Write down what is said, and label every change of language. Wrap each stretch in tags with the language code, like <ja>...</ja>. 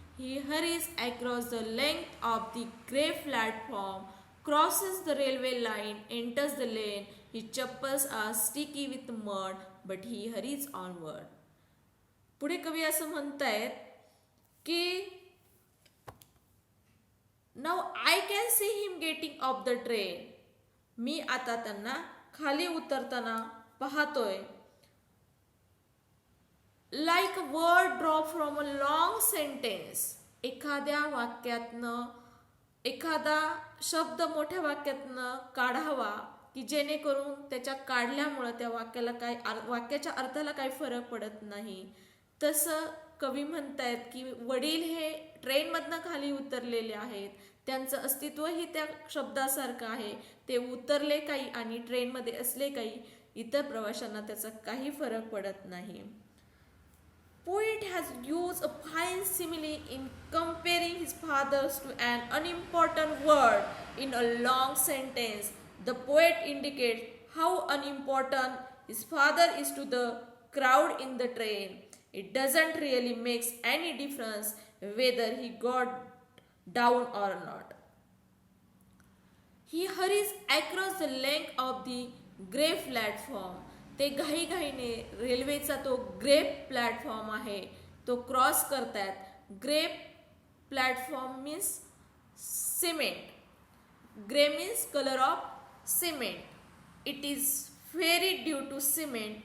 <en>He hurries across the length of the grey platform, crosses the railway line, enters the lane. His chappals are sticky with mud, but he hurries onward.</en> <mr>पुढे कवी असं म्हणतायत की</mr> <en>Now I can see him getting off the train.</en> <mr>मी आता त्यांना खाली उतरताना पाहतोय.</mr> <en>Like word drop from a long sentence.</en> <mr>एखाद्या वाक्यातनं एखादा शब्द मोठ्या वाक्यातनं काढावा की जेणेकरून त्याच्या काढल्यामुळं त्या वाक्याच्या अर्थाला काही फरक पडत नाही. तसं कवी म्हणतायत की वडील हे ट्रेनमधनं खाली उतरलेले आहेत, त्यांचं अस्तित्वही त्या शब्दासारखं आहे. ते उतरले काही आणि ट्रेनमध्ये असले काही, इतर प्रवाशांना त्याचा काही फरक पडत नाही.</mr> <en>Poet has used a fine simile in comparing his fathers to an unimportant word in a long sentence. The poet indicates how unimportant his father is to the crowd in the train. It doesn't really make any difference whether he got down or not. He hurries across the length of the grey platform.</en> <mr>ते घाईघाईने रेल्वेचा तो grey platform आहे तो cross करतायत.</mr> <en>Grey platform means cement. Grey means colour of cement. It is very due to cement.</en>